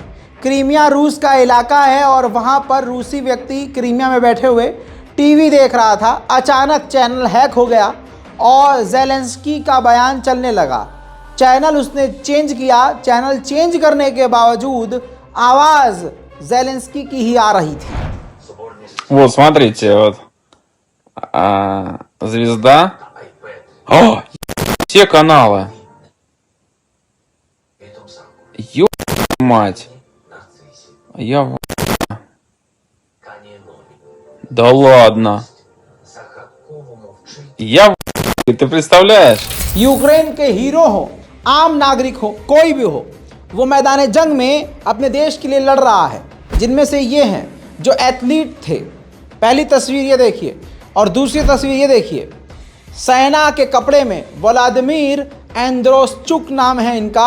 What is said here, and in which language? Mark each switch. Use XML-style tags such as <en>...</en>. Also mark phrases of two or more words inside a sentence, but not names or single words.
<hi>क्रीमिया रूस का इलाका है और वहाँ पर रूसी व्यक्ति क्रीमिया में बैठे हुए टीवी देख रहा था। अचानक चैनल हैक हो गया और ज़ेलेंस्की का बयान चलने लगा। चैनल उसने चेंज किया।</hi> <en>channel change</en> <hi>करने के बावजूद आवाज़ ज़ेलेंस्की की ही आ रही थी।</hi> <ru>Вот, смотрите, вот звезда. О, все каналы. Ёб мать. Я Да ладно. Ты представляешь?</ru> <hi>यूक्रेन के हीरो हो, आम नागरिक हो, कोई भी हो, वो मैदान जंग में अपने देश के लिए लड़ रहा है। जिनमें से ये हैं जो एथलीट थे। पहली तस्वीर ये देखिए और दूसरी तस्वीर ये देखिए। सेना के कपड़े में व्लादिमीर एंद्रोश्चुक नाम है इनका।</hi>